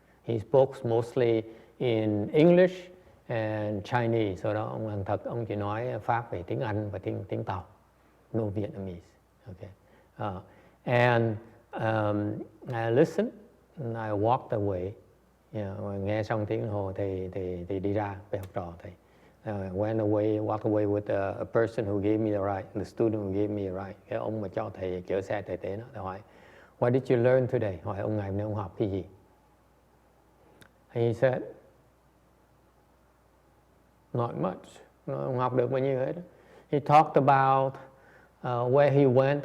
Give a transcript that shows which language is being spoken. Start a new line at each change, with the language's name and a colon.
English: He spoke mostly in English and Chinese.
Vietnamese: Sau đó ông Hằng Thật, ông chỉ nói pháp về tiếng Anh và tiếng Tàu,
English: no Vietnamese.
Vietnamese: Okay.
English: And I listened, and I walked away.
Vietnamese: Nghe xong tiếng đồng hồ thì đi ra về học trò thầy.
English: Walked away with a person who gave me the ride, the student who gave me a ride.
Vietnamese: Cái ông mà cho thầy chở xe thầy tế nó. Thầy hỏi,
English: what did you learn today?
Vietnamese: Hỏi ông ngày hôm nay ông học cái gì?
English: He said, not much.
Vietnamese: Ông học được bao nhiêu hết.
English: He talked about where he went.